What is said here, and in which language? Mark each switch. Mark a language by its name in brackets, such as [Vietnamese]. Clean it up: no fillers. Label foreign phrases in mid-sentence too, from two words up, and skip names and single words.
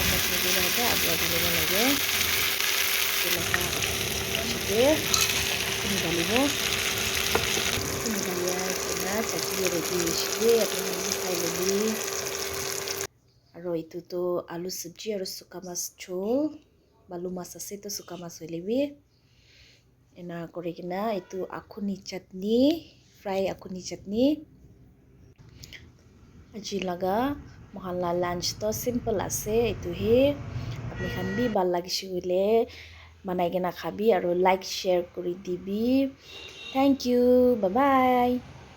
[Naga Pidgin] chutney ada adwa dalibo lage nila pichete ini dalibo ini daliya kena chutney ready hoise apni khai lobi আৰু itu to alu sabji আৰু suka mas chol balu mas ase to suka mas hoilebi ena korikina itu akhuni chutney fry akhuni chutney aji laga mohan la lunch to simple ase itu he apni khan bi bal lagise hoile banai kena khabi aru [English] like share [Naga Pidgin] kuri dibi [English] thank you bye bye